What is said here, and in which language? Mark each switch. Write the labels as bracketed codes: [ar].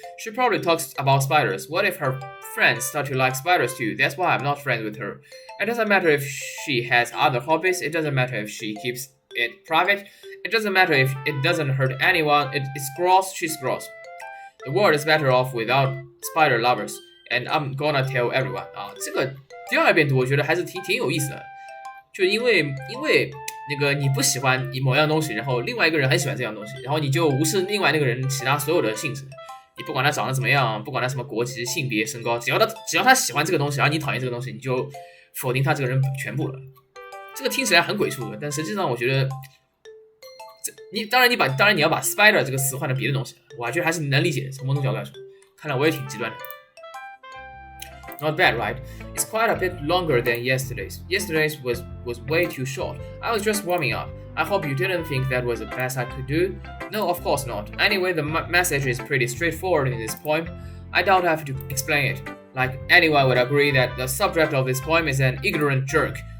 [en] She probably talks about spiders. What if her friends start to like spiders too? That's why I'm not friends with her. It doesn't matter if she has other hobbies. It doesn't matter if she keeps it private. It doesn't matter if it doesn't hurt anyone. It's gross, she's gross. The world is better off without spider lovers. And I'm gonna tell everyone. [zh] 这个第二遍读我觉得还是挺有意思的。就因为那个你不喜欢某样东西，然后另外一个人很喜欢这样东西，然后你就无视另外那个人其他所有的性质，你不管他长得怎么样，不管他什么国籍、性别、身高，只要他喜欢这个东西，而你讨厌这个东西，你就否定他这个人全部了。这个听起来很鬼畜的，但实际上我觉得，当然你要把 spider 这个词换成别的东西，我觉得还是能理解的。从某种角度来说，看来我也挺极端的。 [en] Not bad, right? It's quite a bit longer than yesterday's. Yesterday's was way too short. I was just warming up. I hope you didn't think that was the best I could do. No, of course not. Anyway, the message is pretty straightforward in this poem. I doubt I have to explain it. Like, anyone would agree that the subject of this poem is an ignorant jerk.